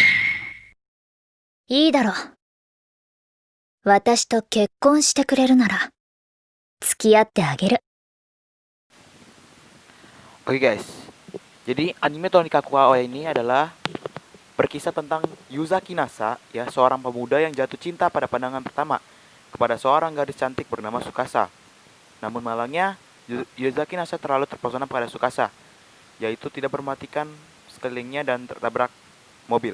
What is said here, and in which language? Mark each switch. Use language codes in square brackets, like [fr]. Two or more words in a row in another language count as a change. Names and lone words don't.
[ja] いいだろう。私と結婚してくれるなら付き合ってあげる。 [id] Oke guys, jadi anime Tonikaku Kawaii ini adalah berkisah tentang Yuzaki Nasa, ya, seorang pemuda yang jatuh cinta pada pandangan pertama kepada seorang gadis cantik bernama Tsukasa. Namun malangnya Yuzaki Nasa terlalu terpesona pada Tsukasa, yaitu tidak memperhatikan sekelilingnya dan tertabrak mobil.